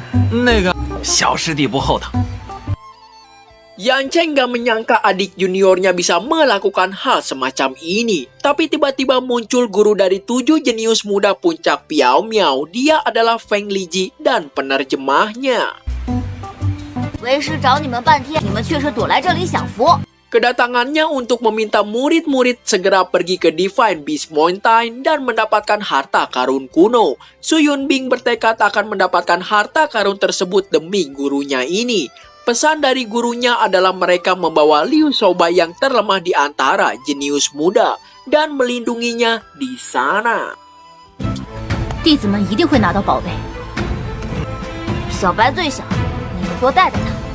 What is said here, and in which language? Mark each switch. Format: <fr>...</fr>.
<zh>那个小师弟不后头。</zh> <id>Yan Cheng gak menyangka adik juniornya bisa melakukan hal semacam ini. Tapi tiba-tiba muncul guru dari 7 jenius muda puncak Piao Miao. Dia adalah Feng Liji dan penerjemahnya.</id> <zh>为师找你们半天，你们却是躲来这里享福。</zh> <id>Kedatangannya untuk meminta murid-murid segera pergi ke Divine Beast Mountain dan mendapatkan harta karun kuno. Su Yunbing bertekad akan mendapatkan harta karun tersebut demi gurunya ini. Pesan dari gurunya adalah mereka membawa Liu Xiaobai yang terlemah di antara jenius muda dan melindunginya di sana.</id> <zh>弟子们一定会拿到宝贝。小白最小，你们多带带他。</zh>